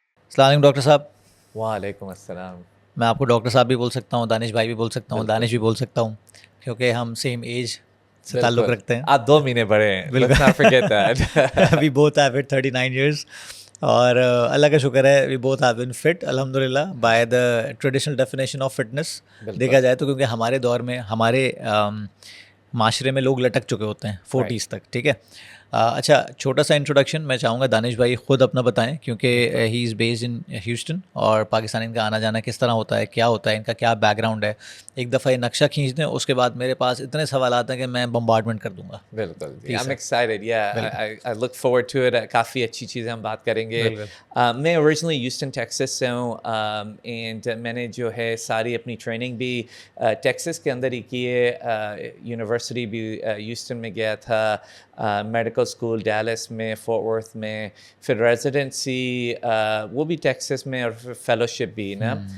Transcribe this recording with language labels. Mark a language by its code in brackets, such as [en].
[ur] السلام علیکم ڈاکٹر صاحب. وعلیکم السلام. میں آپ کو ڈاکٹر صاحب بھی بول سکتا ہوں, دانش بھائی بھی بول سکتا ہوں, دانش بھی بول سکتا ہوں, کیونکہ ہم سیم ایج سے تعلق رکھتے ہیں. آپ 2 مہینے بڑے ہیں. [en] Let's not forget that. We both have it 39 years. [ur] اور اللہ کا شکر ہے [en] we both have been fit [ur] الحمد للہ [en] by the traditional definition of fitness. [ur] دیکھا جائے تو کیونکہ ہمارے دور میں ہمارے معاشرے میں لوگ لٹک چکے ہوتے ہیں 40s تک, ٹھیک ہے. اچھا, چھوٹا سا انٹروڈکشن میں چاہوں گا دانش بھائی خود اپنا بتائیں, کیونکہ [en] he is based in Houston, [ur] اور پاکستان ان کا آنا جانا کس طرح ہوتا ہے, کیا ہوتا ہے, ان کا کیا بیک گراؤنڈ ہے. ایک دفعہ یہ نقشہ کھینچ دیں, اس کے بعد میرے پاس اتنے سوالات ہیں کہ میں بمبارڈمنٹ کر دوں گا. بالکل, [en] I'm excited. Yeah, I look forward to it. [ur] کافی اچھی چیزیں ہم بات کریں گے. میں اوریجنلی ہیوسٹن ٹیکسس سے ہوں, اینڈ میں نے جو ہے ساری اپنی ٹریننگ بھی ٹیکسس کے اندر ہی کی ہے. یونیورسٹی بھی ہیوسٹن میں گیا تھا, میڈیکل اسکول ڈیلس میں, فورٹ ورتھ میں, پھر ریزیڈنسی وہ بھی ٹیکسس میں, اور پھر فیلوشپ بھی نا.